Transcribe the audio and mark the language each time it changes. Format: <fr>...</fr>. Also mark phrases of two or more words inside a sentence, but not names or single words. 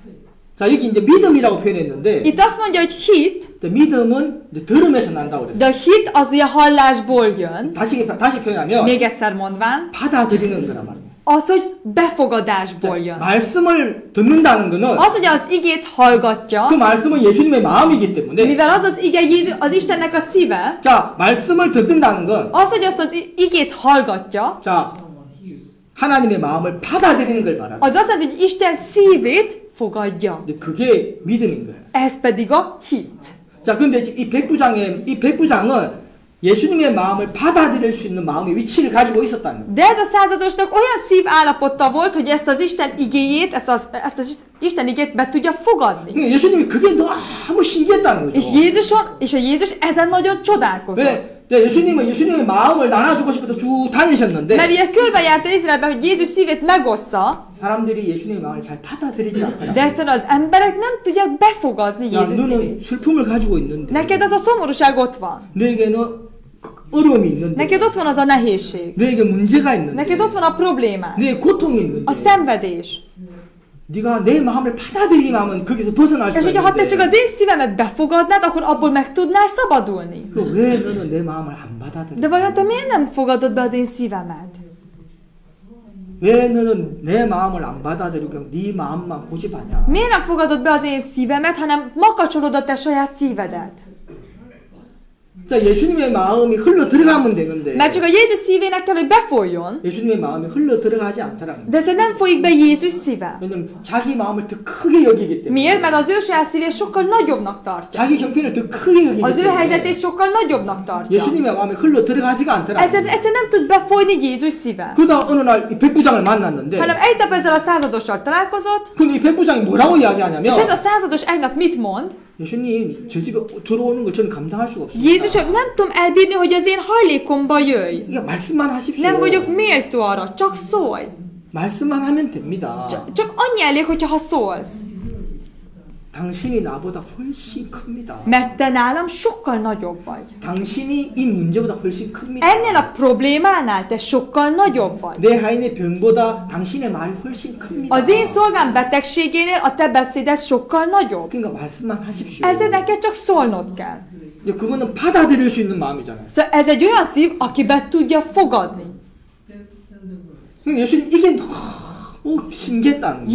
<ko>자, 여기 이제 믿음이라고 표현했는데</ko> <hu>Itt azt mondja, hogy hit,</hu> <ko>믿음은 이제 들음에서 난다고 그랬어요.</ko> <hu>de a hit az ugye hallásból jön.</hu> <ko>다시 표현하면</ko> <hu>Még egyszer mondván,</hu> <ko>받아들이는 거란 말이에요.</ko> <hu>az, hogy befogadásból jön.</hu> <ko>말씀을 듣는다는 거는</ko> <hu>Az, hogy az igét</hu> <ko>그</ko> <hu>hallgatja,</hu> <ko>말씀은 예수님의 마음이기 때문에</ko> <hu>mivel az az ige Jézus, az Istennek a szíve,</hu> <ko>자, 말씀을 듣는다는 건</ko> <hu>az, hogy azt az igét hallgatja,</hu> <ko>자, 하나님의 마음을 받아들이는 걸 말합니다.</ko> <hu>az azt jelenti, hogy Isten szívét fogadja.</hu> <ko>근데 그게 믿음인 거예요.</ko> <hu>Ez pedig a hit.</hu> <ko>자, 근데 이 백부장은 예수님의 마음을 받아들일 수 있는 마음의 위치를 가지고 있었다는 거예요.</ko> <hu>De ez a századosnak olyan szívállapota volt, hogy ezt az Isten igéjét, ezt az Isten igét be tudja fogadni.</hu> <ko>그러니까 예수님이 그게 너무 신기했다는 거죠.</ko> <hu>És a Jézus ezen nagyon csodálkozott.</hu> <ko>네, 예수님은 예수님의 마음을 나눠주고 싶어서 쭉 다니셨는데</ko> <hu>Mert ilyen körbejárta Izraelben, hogy Jézus szívét megossza,</hu> <ko>사람들이 예수님의 마음을 잘 받아들이지 않더라.</ko> <hu>de egyszerűen az emberek nem tudják befogadni</hu> <ko>야,</ko> <hu>Jézus</hu> <ko>너는</ko> <hu>szívét.</hu> <ko>슬픔을 가지고 있는데</ko> <hu>Neked az a szomorúság ott van.</hu> <ko>너에게는 어려움이 있는데</ko> <hu>Neked ott van az a nehézség.</hu> <ko>너에게 문제가 있는데</ko> <hu>Neked ott van a problémád.</hu> <ko>너의 고통이 있는데</ko> <hu>A szenvedés.</hu> <ko>네가 내 마음을 받아들이기만 하면 거기서 벗어날</ko> <hu>És</hu> <ko>수가</ko> <hu>hogyha te csak</hu> <ko>있는데</ko> <hu>az én szívemet befogadnád, akkor abból meg tudnál szabadulni.</hu> <ko>왜 너는 내 마음을 안 받아들여?</ko> <hu>De vajon te miért nem fogadod be az én szívemet?</hu> <ko>왜 너는 내 마음을 안 받아들이고 네 마음만 고집하냐?</ko> <hu>Miért nem fogadod be az én szívemet, hanem makacsolod a te saját szívedet?</hu> <ko>자, 예수님의 마음이 흘러 들어가면 되는데</ko> <hu>Mert csak a Jézus szívének kell, hogy befolyjon,</hu> <ko>예수님의 마음이 흘러 들어가지 않더라는 거예요.</ko> <hu>de ez nem folyik be Jézus szíve.</hu> <ko>왜냐면 자기 마음을 더 크게 여기기 때문에</ko> <hu>Miért? Mert az ő saját szívét sokkal nagyobbnak tartja.</hu> <ko>자기 형편을 더 크게 여기기</ko> <hu>Az ő</hu> <ko>때문에</ko> <hu>helyzetét sokkal nagyobbnak tartja.</hu> <ko>예수님의 마음이 흘러 들어가지가 않더라는</ko> <hu>Ezzel</hu> <ko>거예요.</ko> <hu>nem tud befolyni Jézus szíve.</hu> <ko>그러다 어느 날 이 백부장을 만났는데</ko> <hu>Hanem egy nap ezzel a századossal találkozott,</hu> <ko>근데 이 백부장이 뭐라고 이야기하냐면</ko> <hu>és ez a százados egy nap mit mond?</hu> <ko>예수님 저 집에 들어오는 걸 저는 감당할 수가 없습니다.</ko> <hu>Jézusom, nem tudom elbírni, hogy az én hajlékomba jöjj.</hu> <ko>이게 말씀만 하십시오.</ko> <hu>Nem vagyok méltó arra, csak szólj.</hu> <ko>말씀만 하면 됩니다.</ko> <hu>Csak annyi elég, hogyha szólsz.</hu> <ko>당신이 나보다 훨씬 큽니다.</ko> <hu>Mert te nálam sokkal nagyobb vagy.</hu> <ko>당신이 이 문제보다 훨씬 큽니다.</ko> <hu>Ennél a problémánál te sokkal nagyobb vagy.</hu> <ko>내 하인의 병보다 당신의 말이 훨씬 큽니다.</ko> <hu>Az én szolgám betegségénél a te beszéded sokkal nagyobb.</hu> <ko>그러니까 말씀만 하십시오.</ko> <hu>Ezért neked csak szólnod kell.</hu> <ko>이제 그거는 받아들일 수 있는 마음이잖아요.</ko> <hu>Szóval ez egy olyan szív, aki be tudja fogadni.</hu> <ko>예수님 이게 너무 신기했다는 거예요.</ko>